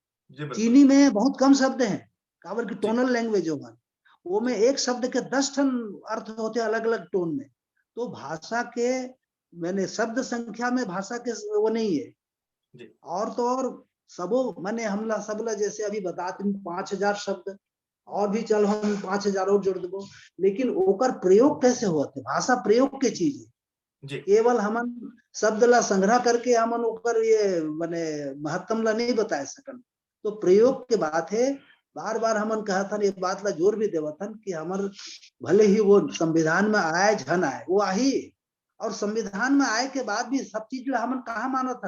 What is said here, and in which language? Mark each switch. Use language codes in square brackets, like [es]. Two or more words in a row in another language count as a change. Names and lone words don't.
[hne] चीनी में बहुत कम शब्द हैं, काबर की [en] tonal language [hne] होगा, वो में एक शब्द के 10 ठन अर्थ होते अलग अलग टोन में। तो भाषा के मैंने शब्द संख्या में भाषा के वो नहीं है। और तो और सबो मैंने हमला सबला जैसे अभी बताते 5000 शब्द और भी चल हम 5000 और जोड़ देबो, लेकिन ओकर प्रयोग कैसे होते, भाषा प्रयोग के चीज है। केवल हमन शब्द ला संग्रह करके हमन ओकर ये माने महत्तम ला नहीं बता सकन। तो प्रयोग के बात है। बार बार हमन कहथन ये बात ला जोर भी देवथन कि हमर भले ही वो संविधान में आए झन आए वो आही, और संविधान में आए के बाद भी सब चीज ला हमन कहाँ मानथन।